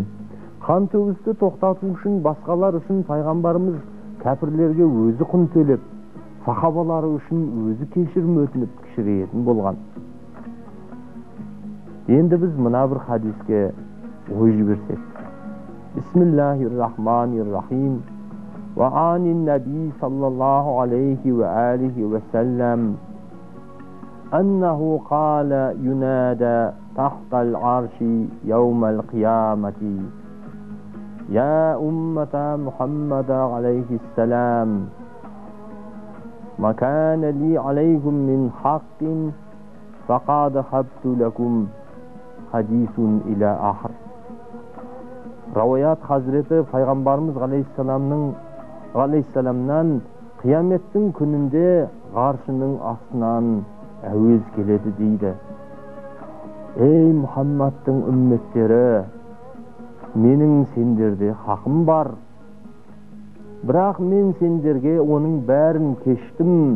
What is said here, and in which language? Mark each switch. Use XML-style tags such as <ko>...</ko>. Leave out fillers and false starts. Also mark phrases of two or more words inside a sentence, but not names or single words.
<kk>Қан төгісті тоқтату үшін басқалар үшін пайғамбарымыз кәпірлерге өзі құн төлеп, сахабалары үшін өзі кешірім өтініп кішірейтін болған. Енді біз мына бір хадиске ой жіберсек.</kk> <ar>بسم الله الرحمن الرحيم. وعن النبي صلى الله عليه وآله وسلم أنه قال ينادى تحت العرش يوم القيامة يا أمة محمد عليه السلام ما كان لي عليكم من حق فقد خبت لكم حديث إلى آخر.</ar> <kk>Раваят Хазіреті пайғамбарымыз алейхиссаламнан қияметтің күнінде ғаршының астынан әуез келеді дейді. Ей Мұхаммадтың үмметтері, менің сендерде хақым бар, бірақ мен сендерге оның бәрін кештім.</kk>